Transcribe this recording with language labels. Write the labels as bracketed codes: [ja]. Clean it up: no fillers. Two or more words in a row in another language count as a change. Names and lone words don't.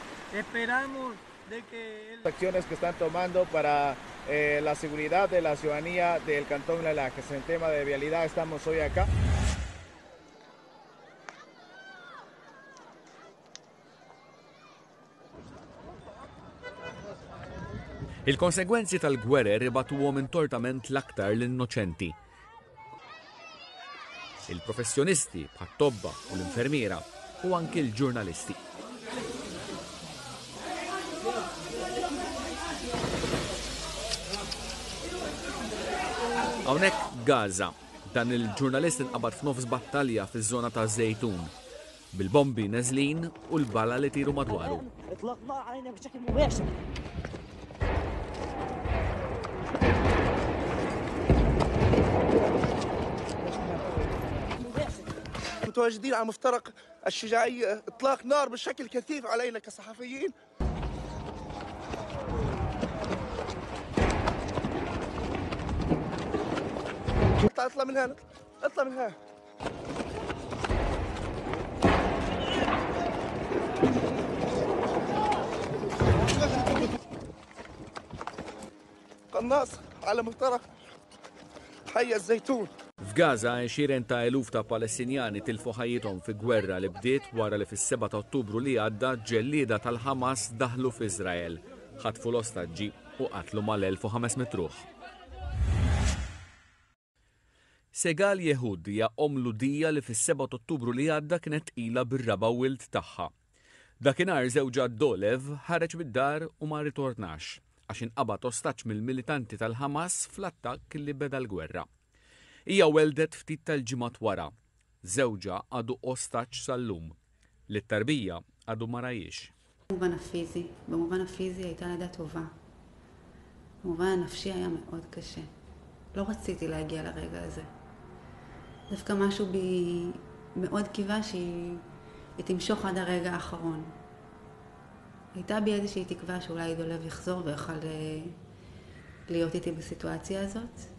[es] Esperamos de que acciones que están tomando para la seguridad de la ciudadanía del Cantón La Lajas. En tema de vialidad estamos hoy acá. [mt] Il-konsegwenzi tal-gwerer ibatuhom intortament l-aktar l-innoċenti. Il-professjonisti bħat-tobba u l-infermiera u anki l-ġurnalisti. Hawnhekk Gaza, dan il-ġurnalist inqabad f'nofs battalja fiż-żona ta' Zejtun, bil-bombi neżlin u l-bala li tiru madwaru. [ar] متواجدين على مفترق الشجاعية، إطلاق نار بشكل كثيف علينا كصحفيين. اطلع من هنا، اطلع من هنا. قناص على مفترق حي الزيتون. [mt] F'Gaza 20 ta' eluf ta' Palestinjani tilfu ħajjithom fi gwerra li bdiet wara li fis-7 ta' Ottubru li għadda ġellieda tal-Ħamas daħlu f'Iżrael, ħatfu l-ostaġġi u qatlu mal-1500 ruħ. Segal Yehud hija Ludija li fis-7 ta' Ottubru li għadda kienet ilha bir-raba' wild tagħha. Dakinhar żewġha Dolev ħareġ bid-dar u ma ritornax għax inqabad ostaġġ mill-militanti tal-Ħamas fl-attakk li beda l-gwerra. Hija weldet ftit tal-ġimgħat wara. Żewġha għadu ostaġġ sal-lum. Li t-tarbija għadu ma rajiex. [he] במובן הפיזי הייתה לידה טובה. במובן הנפשי היה מאוד קשה. לא רציתי להגיע לרגע הזה. דווקא משהו בי מאוד קיווה שהיא תמשוך עד הרגע האחרון. הייתה בי איזושהי תקווה שאולי דולב יחזור ויוכל להיות איתי בסיטואציה הזאת.